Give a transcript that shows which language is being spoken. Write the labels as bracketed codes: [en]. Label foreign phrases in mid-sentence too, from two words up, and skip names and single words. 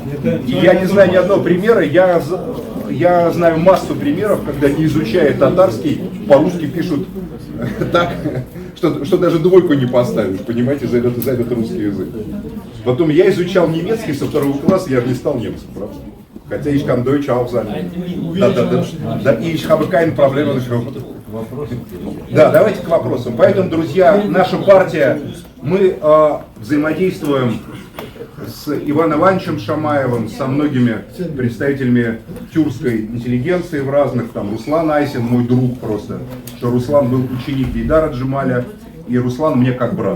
[ru] И я не знаю ни одного примера, я знаю массу примеров, когда, не изучая татарский, по-русски пишут так, что даже двойку не поставишь, понимаете, за этот русский язык. Потом я изучал немецкий со 2 класса, я же не стал немцем, правда? [de] Хотя ich kann Deutsch auch sagen. Да, ich habe keine Probleme. [ru] Да, давайте к вопросам. Поэтому, друзья, наша партия, мы взаимодействуем с Иваном Ивановичем Шамаевым, со многими представителями тюркской интеллигенции в разных, там Руслан Айсин, мой друг просто, что Руслан был ученик Гейдара Джемаля, и Руслан мне как брат.